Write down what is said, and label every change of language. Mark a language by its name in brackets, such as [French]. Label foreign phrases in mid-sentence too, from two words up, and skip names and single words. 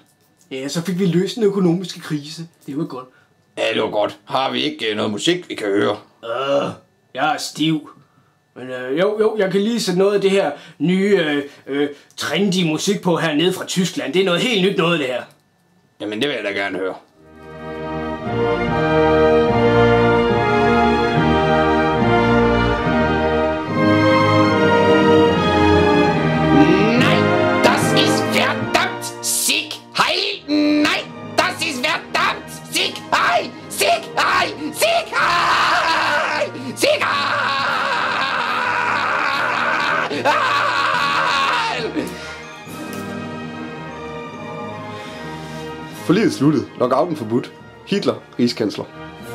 [Danish] Ja, så fik vi løst den økonomiske krise. Det var godt. Ja, det var godt. Har vi ikke noget musik, vi kan høre? Jeg er stiv. Men jo, jeg kan lige sætte noget af det her nye, trendy musik på hernede fra Tyskland. Det er noget helt nyt noget, det her. Jamen, det vil jeg da gerne høre. [German] Nein, das ist verdammt sick heil. Nein, das ist verdammt sick heil. Sick heil. Sick heil. Sick heil. [Danish] Forliget sluttet. Lockouten forbudt. Hitler, rigskansler.